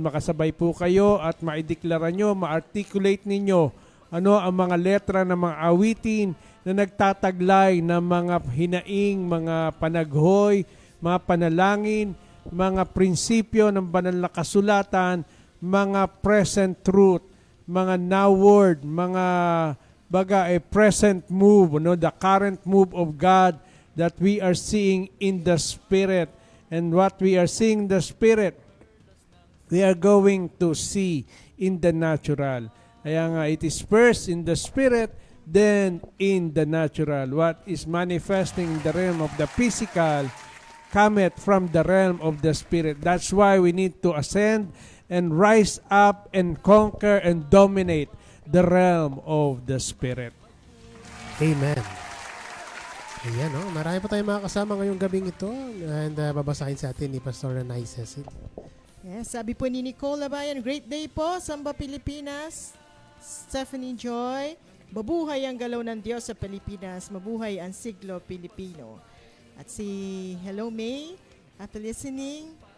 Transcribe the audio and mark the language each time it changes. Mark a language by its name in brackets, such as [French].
[Filipino] Makasabay po kayo at maideklara nyo, ma-articulate ninyo ang mga letra ng mga awitin na nagtataglay ng mga hinaing, mga panaghoy, mga panalangin, mga prinsipyo ng banal na kasulatan, mga present truth, mga now word, mga a present move, [English] the current move of God that we are seeing in the Spirit. And what we are seeing in the Spirit, we are going to see in the natural. [Filipino] Kaya nga, [English] it is first in the Spirit, then in the natural. What is manifesting in the realm of the physical cometh from the realm of the Spirit. That's why we need to ascend and rise up and conquer and dominate the realm of the Spirit. Amen. [Filipino] Ayan, marami pa tayong mga kasama ngayong gabing ito, and babasahin sa atin ni Pastor Renai Cecil. Yes, sabi po ni Nicole Labayan, [English] great day [Filipino] po, Samba Pilipinas. Stephanie Joy, mabuhay ang galaw ng Diyos sa Pilipinas, mabuhay ang siglo Pilipino. At si Hello May, [English] after listening.